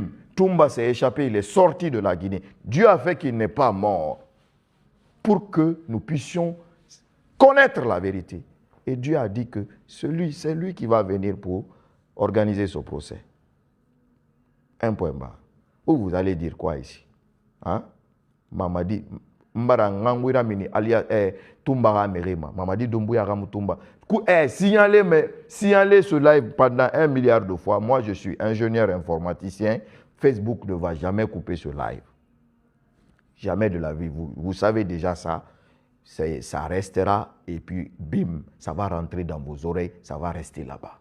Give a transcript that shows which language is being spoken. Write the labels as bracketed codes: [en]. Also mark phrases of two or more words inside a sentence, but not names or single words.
[fr] Toumba s'est échappé, il est sorti de la Guinée. Dieu a fait qu'il n'est pas mort pour que nous puissions connaître la vérité. Et Dieu a dit que c'est lui qui va venir pour organiser ce procès. Un point bas. Vous allez dire quoi ici? Hein? Mamadi Mbara Ngangwira Mini alias Toumba Merema. Mamadi Doumbouya Ramutumba. Signalez ce live pendant 1 milliard de fois. Moi, je suis ingénieur informaticien. Facebook ne va jamais couper ce live. Jamais de la vie. Vous savez déjà ça. Ça restera et puis bim, ça va rentrer dans vos oreilles, ça va rester là-bas.